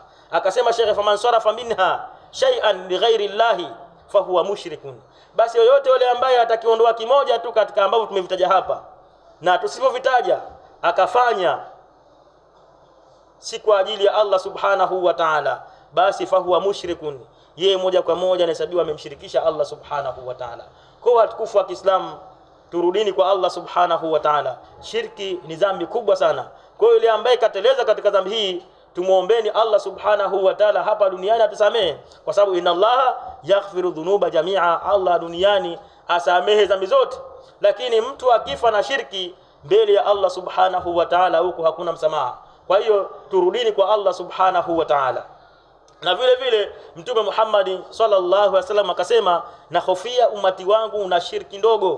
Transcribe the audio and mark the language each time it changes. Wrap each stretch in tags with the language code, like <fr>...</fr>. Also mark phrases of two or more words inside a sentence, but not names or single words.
<sw>Akasema Sheikh,</sw> <ar>فمن صرف منها شيئا لغير الله فهو مشرك,</ar> <sw>basi yoyote yule ambaye atakiondoa kimoja tu katika ambavyo tumevitaja hapa na tusipovitaja akafanya si kwa ajili ya Allah</sw> <ar>سبحانه وتعالى,</ar> <sw>basi</sw> <ar>فهو مشرك,</ar> <sw>yeye moja kwa moja anahesabiwa amemshirikisha Allah</sw> <ar>سبحانه وتعالى.</ar> <sw>Kwa watukufu wa Kiislamu, turudini kwa Allah</sw> <ar>سبحانه وتعالى.</ar> <sw>Shirki ni dhambi kubwa sana. Kwa yule ambaye kateleza katika dhambi hii, tumuombeeni Allah</sw> <ar>سبحانه وتعالى</ar> <sw>hapa duniani atusamehe, kwa sababu</sw> <ar>إن الله يغفر الذنوب جميعا,</ar> <sw>Allah duniani asamehe dhambi zote. Lakini mtu akifa na shirki mbele ya Allah</sw> <ar>سبحانه وتعالى,</ar> <sw>huko hakuna msamaha. Kwa hiyo turudini kwa Allah</sw> <ar>سبحانه وتعالى.</ar> <sw>Na vile vile Mtume Muhammad</sw> <ar>صلى الله عليه وسلم</ar> <sw>akasema, na hofia umati wangu na shirki ndogo.</sw>